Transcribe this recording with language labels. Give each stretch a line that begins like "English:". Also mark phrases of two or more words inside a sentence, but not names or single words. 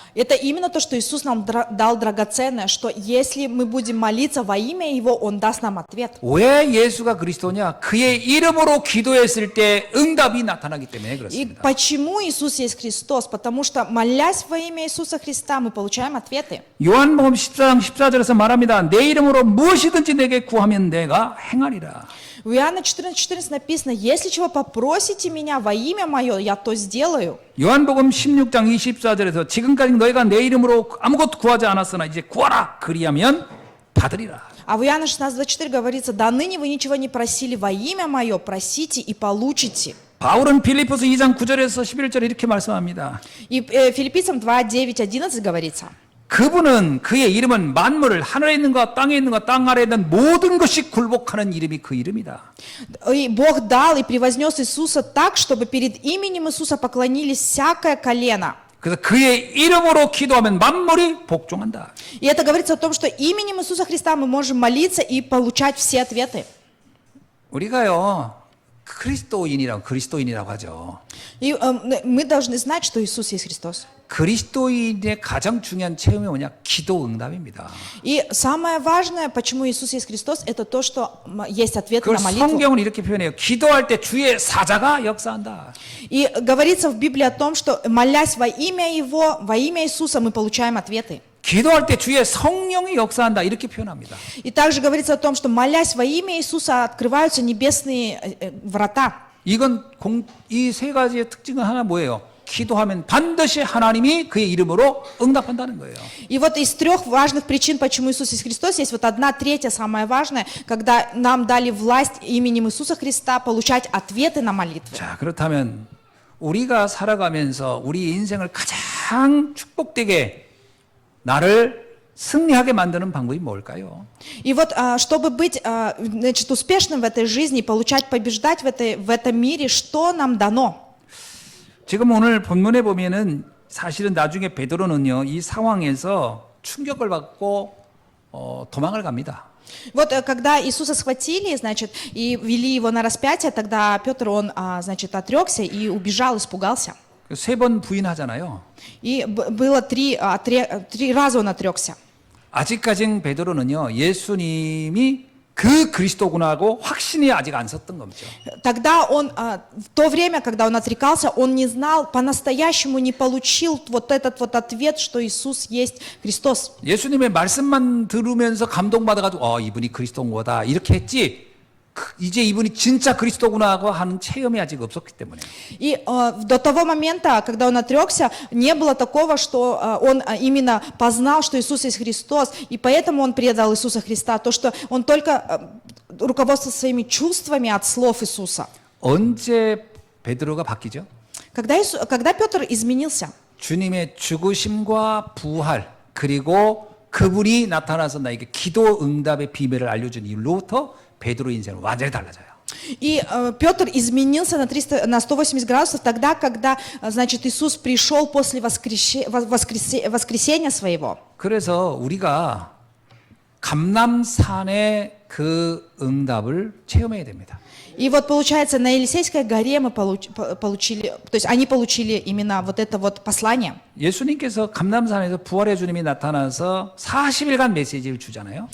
Russian: Это именно то, что Иисус нам дал драгоценное, что если мы будем молиться во имя Его, Он даст нам ответ.
Korean: 왜 예수가 그리스도냐? 그의 이름으로 기도했을 때 응답이 나타나기 때문에
Russian: И
Korean: 그렇습니다.
Russian: почему Иисус есть Христос? Потому что, молясь во имя Иисуса Христа, мы получаем ответы.
Korean: 요한복음 14장 14절에서 말합니다. 내 이름으로 무엇이든지 내게 구하면 내가 행하리라.
Russian: В Иоанна 14:14 написано: «Если чего попросите меня во имя Мое, я то сделаю».
Korean: 요한복음 16장 24절에서 지금까지 너희가 내 이름으로 아무것도 구하지 않았으나 이제 구하라. 그리하면 받으리라.
Russian: А в Иоанна 16:24 говорится: «До ныне вы ничего не просили во имя Мое, просите и получите».
Korean: 바울은 빌립보서 2장 9절에서 11절에 이렇게 말씀합니다.
Russian: И Филиппийцам 2:9-11 говорится:
Korean: 그분은 그의 이름은 만물을 하늘에 있는 것, 땅에 있는 것, 땅 아래에 있는 모든 것이 굴복하는 이름이 그 이름이다.
Russian: «И Бог дал и превознес Иисуса так, чтобы перед именем Иисуса поклонились всякое колено».
Korean: 그래서 그의 이름으로 기도하면 만물이 복종한다.
Russian: И это говорится о том, что именем Иисуса Христа мы можем молиться и получать все ответы.
Korean: 우리가요 그리스도인이라고 하죠.
Russian: И мы должны знать, что Иисус есть Христос.
Korean: 그리스도인의 가장 중요한 체험이 뭐냐? 기도 응답입니다.
Russian: И самое важное, почему Иисус есть Христос, это то, что есть ответы
Korean: 그걸
Russian: на молитву.
Korean: 성경은 이렇게 표현해요. 기도할 때 주의 사자가 역사한다.
Russian: И говорится в Библии о том, что молясь во имя Его, во имя Иисуса, мы получаем ответы.
Korean: 기도할 때 주의 성령이 역사한다. 이렇게 표현합니다.
Russian: И также говорится о том, что молясь во имя Иисуса, открываются небесные врата.
Korean: 이건 이 세 가지의 특징은 하나 뭐예요? 기도하면 반드시 하나님이 그의 이름으로 응답한다는 거예요.
Russian: И вот из трех важных причин, почему Иисус есть Христос, есть вот одна третья, самая важная, когда нам дали власть именем Иисуса Христа получать ответы на молитвы.
Korean: 자, 그렇다면 우리가 살아가면서 우리 인생을 가장 축복되게 나를 승리하게 만드는 방법이 뭘까요?
Russian: И вот, чтобы быть, значит, успешным в этой жизни, получать, побеждать в этом мире, что нам дано?
Korean: 지금 오늘 본문에 보면은 사실은 나중에 베드로는요 이 상황에서 충격을 받고 도망을 갑니다.
Russian: Вот когда Иисуса схватили, значит, и вели его на распятие, тогда Петр, он, значит, отрекся и убежал, испугался.
Korean: 세 번 부인하잖아요.
Russian: И было три раза он отрекся.
Korean: 아직까진 베드로는요 예수님이 그 그리스도구나 하고 확신이 아직 안 섰던 거죠.
Russian: Тогда он, в то время, когда он отрекался, он не знал, по-настоящему не получил вот этот вот ответ, что Иисус есть Христос.
Korean: 예수님의 말씀만 들으면서 감동받아가지고 이분이 그리스도인 거다 이렇게 했지 이제 이분이 진짜 그리스도구나 하고 하는 체험이 아직 없었기 때문에.
Russian: И до того момента, когда он отрекся, не было такого, что он именно познал, что Иисус есть Христос, и поэтому он предал Иисуса Христа, то, что он только руководствовался своими чувствами от слов Иисуса.
Korean: 언제 베드로가 바뀌죠?
Russian: Когда Петр изменился?
Korean: 주님의 죽으심과 부활 그리고 그분이 나타나서 나에게 기도 응답의 비밀을 알려준 이후로부터 베드로 인생은 완전히 달라져요.
Russian: И Петр изменился на 180 градусов тогда, когда, значит, Иисус пришел после воскресения своего.
Korean: 그래서 우리가 감람산의 그 응답을 체험해야 됩니다.
Russian: И вот получается, на Елисейской горе мы получили, то есть они получили именно вот это вот послание.
Korean: 예수님께서 감람산에서 부활의 주님이 나타나서 40일간 메시지를 주잖아요.